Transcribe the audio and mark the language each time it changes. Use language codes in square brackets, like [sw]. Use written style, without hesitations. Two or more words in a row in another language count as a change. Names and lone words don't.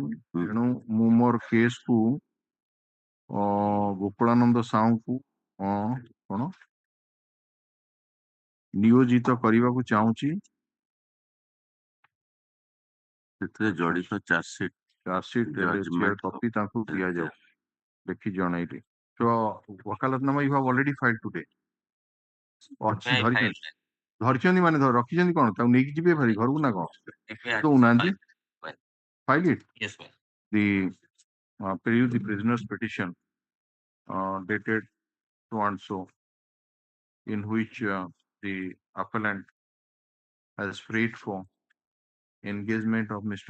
[or] ତେଣୁ ମୁଁ ମୋର କେସ୍ କୁ ଗୋକୁଳାନନ୍ଦ ସାହୁଙ୍କୁ କଣ ନିୟୋଜିତ କରିବାକୁ ଚାହୁଁଛି। ସେଥିରେ ଜଡିତ ଚାର୍ଜସିଟ୍ କପି ତାଙ୍କୁ ଦିଆଯାଉ ଦେଖି ଜଣେଇଲି। [en] ତ wakalatnama you have already filed today। [or] ଅଛି ଧରିଛନ୍ତି ମାନେ ରଖିଛନ୍ତି କଣ ତାକୁ ନେଇକି ଯିବେ ଭାରି ଘରକୁ ନା କଣ ଦଉନାହାନ୍ତି। [en] File it. Yes, ma'am. The prisoner's petition dated so and so, in which the appellant has prayed for engagement of Mr.